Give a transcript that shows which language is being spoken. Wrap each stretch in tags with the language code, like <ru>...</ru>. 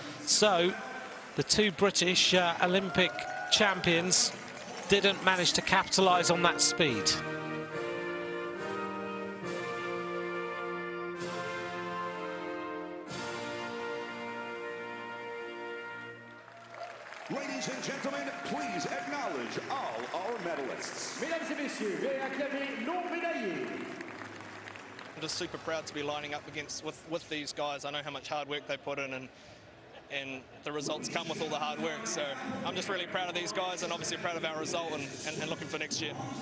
<en>So the two British Olympic champions didn't manage to capitalise on that speed. Ladies and gentlemen, please acknowledge all our medalists.</en> <fr>Mesdames et messieurs, veuillez acclamer nos médaillés.</fr> <en>I'm just super proud to be lining up with these guys. I know how much hard work they put in, and the results come with all the hard work. So I'm just really proud of these guys, and obviously proud of our result, and looking for next year.</en>